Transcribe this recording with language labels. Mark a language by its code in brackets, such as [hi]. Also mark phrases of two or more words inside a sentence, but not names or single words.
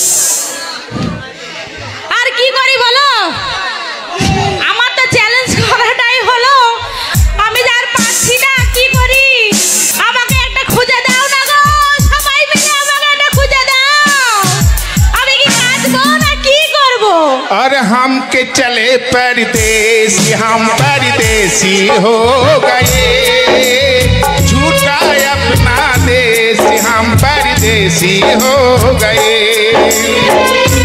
[bn] আর কি করি বলো? আমার তো চ্যালেঞ্জ করাটাই হলো, আমি আর পাচ্ছি না। কি করি? আমাকে একটা খুঁজে দাও না গো, সবাই মিলে আমাকে একটা খুঁজে দাও। আমি কি কাঁদবো না কি করবো? [hi] अरे हम के चले परदेसी, हम परदेसी हो गए, झूठा अपना देश हम परदेसी हो गए।